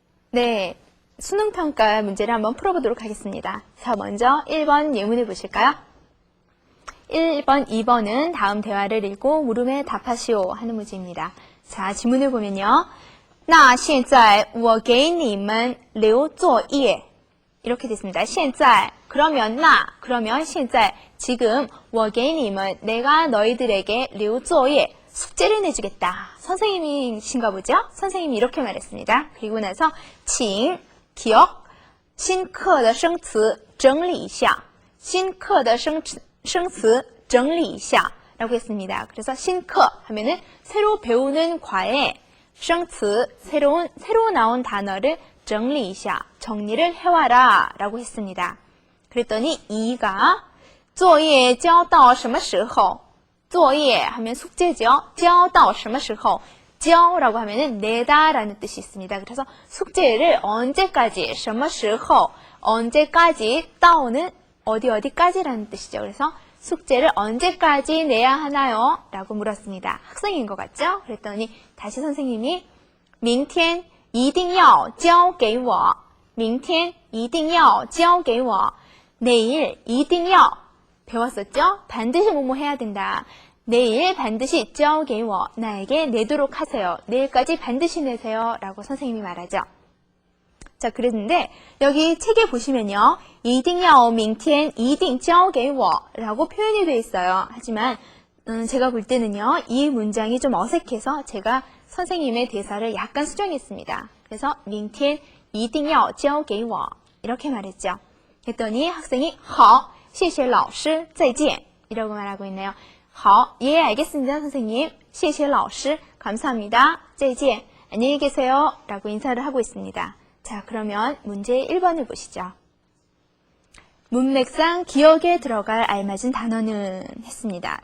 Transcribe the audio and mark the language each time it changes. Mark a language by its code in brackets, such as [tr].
[ko] 네, 수능평가 문제를 한번 풀어보도록 하겠습니다. 자, 먼저 1번 예문을 보실까요? 1번, 2번은 다음 대화를 읽고 물음에 답하시오 하는 문제입니다. 자, 지문을 보면요. [zh] 那现在我给你们留作业 [ko] 이렇게 됐습니다. 现在 그러면 그러면 现在 지금 [zh] 我给你们 [ko] 내가 너희들에게 [zh] 留作业 [ko] 숙제를 내주겠다. 선생님이신가 보죠? 선생님이 이렇게 말했습니다. 그리고 나서 [zh] 请 기억 新课的生词整理一下新课的生词整理一下 [ko] 라고 했습니다. 그래서 新课 하면은 새로 배우는 과에 生词 새로 나온 단어를 [zh] 整理一下 [ko] 정리를 해와라 라고 했습니다. 그랬더니 2가 [zh] 作业交到什么时候作业 [ko] 하면 숙제죠. [zh] 交到什么时候 [ko] 交라고 하면은 내다 라는 뜻이 있습니다. 그래서 숙제를 언제까지 [zh] 什么时候 [ko] 언제까지 到는 어디까지라는 뜻이죠. 그래서 숙제를 언제까지 내야 하나요? 라고 물었습니다. 학생인 것 같죠? 그랬더니 다시 선생님이 [zh] 明天一定要交给我明天一定要交给我 [ko] 내일 [zh] 一定要 [ko] 배웠었죠? 반드시 뭐뭐 해야 된다. 내일 반드시 [zh] 交给我 [ko] 나에게 내도록 하세요. 내일까지 반드시 내세요. 라고 선생님이 말하죠. 자, 그랬는데 여기 책에 보시면요. [zh] 一定要明天一定交给我 [ko] 라고 표현이 되어 있어요. 하지만 제가 볼 때는요. 이 문장이 좀 어색해서 제가 선생님의 대사를 약간 수정했습니다. 그래서 [zh] 明天一定要交给我 [ko] 이렇게 말했죠. 했더니 학생이 [zh] 好谢谢老师再见 [ko] 이라고 말하고 있네요. 好, 예, 알겠습니다, 선생님. [zh] 谢谢老师 [ko] 감사합니다. [zh] 再见 [ko] 안녕히 계세요. 라고 인사를 하고 있습니다. 자, 그러면 문제 1번을 보시죠. 문맥상 기억에 들어갈 알맞은 단어는 했습니다.